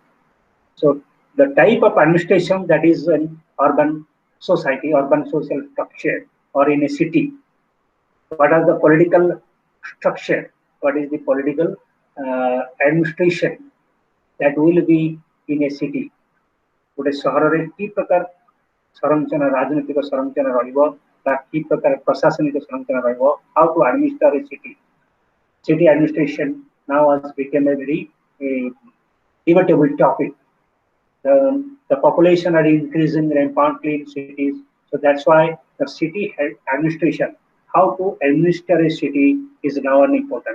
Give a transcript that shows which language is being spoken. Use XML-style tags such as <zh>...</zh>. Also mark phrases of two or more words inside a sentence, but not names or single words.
<en>So the type of administration that is an urban society, urban social structure, or in a city, what are the political structure, what is the political administration that will be in a city.</en> <or>ଗୋଟେ ସହରରେ କି ପ୍ରକାର ସଂରଚନା ରାଜନୈତିକ ସଂରଚନା ରହିବ ବା କି ପ୍ରକାର ପ୍ରଶାସନିକ ସଂରଚନା ରହିବ,</or> <en>how to administer a city. City administration now has become a very debatable topic. The population are increasing rampantly in cities, so that's why the city administration, how to administer a city, is now an important.</en>